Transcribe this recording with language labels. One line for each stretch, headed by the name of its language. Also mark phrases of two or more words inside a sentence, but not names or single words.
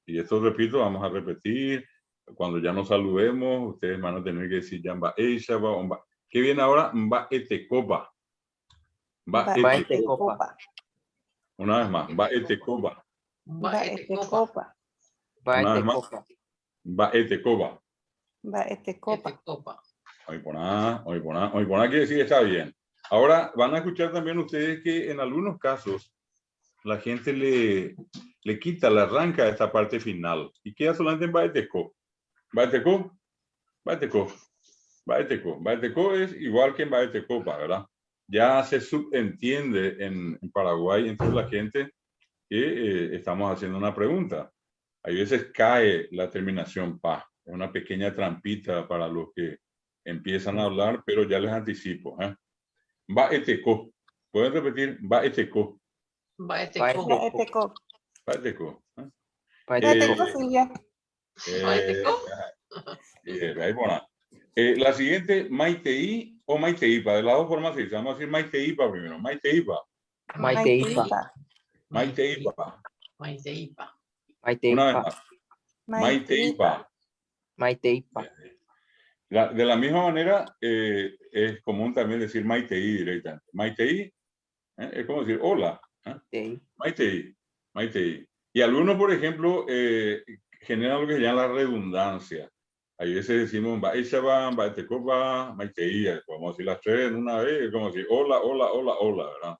Spanish: Y esto, repito, vamos a repetir. Cuando ya nos saludemos, ustedes van a tener que decir ya ba'eishapa. ¿Qué viene ahora?
Guarani: Ba'etecopa. Ba'etecopa.
Spanish: Una vez más. Ba'etecopa.
Guarani: Ba'etecopa.
Spanish: Una vez más.
Guarani: Ba'etecopa. Ba'etecopa.
Spanish: Oiponá quiere decir está bien. Ahora van a escuchar también ustedes que en algunos casos la gente le quita, le arranca esta parte final y queda solamente en Baeteco.
Guarani: Baeteco.
Spanish: Baeteco es igual que en Baetecopa, ¿verdad? Ya se subentiende en Paraguay entre la gente que estamos haciendo una pregunta. Hay veces cae la terminación pa. Es una pequeña trampita para los que empiezan a hablar, pero ya les anticipo. Baeteco. ¿Pueden repetir?
Guarani: Baeteco. Ba'eteco. Baeteco.
Spanish: La siguiente, Maitei o Maiteipa. De las dos formas se dice. Vamos a decir Maiteipa primero. Maiteipa. Una vez más.
Guarani: Maiteipa.
Spanish: De la misma manera, es común también decir Maitei directamente. Maitei es como decir hola.
Guarani: Maitei.
Spanish: Y algunos, por ejemplo, generan lo que se llama la redundancia. Hay veces decimos
Guarani: Baishaba, Baetecopa, Maitei.
Spanish: Podemos decir las tres en una vez. Es como decir hola, ¿verdad?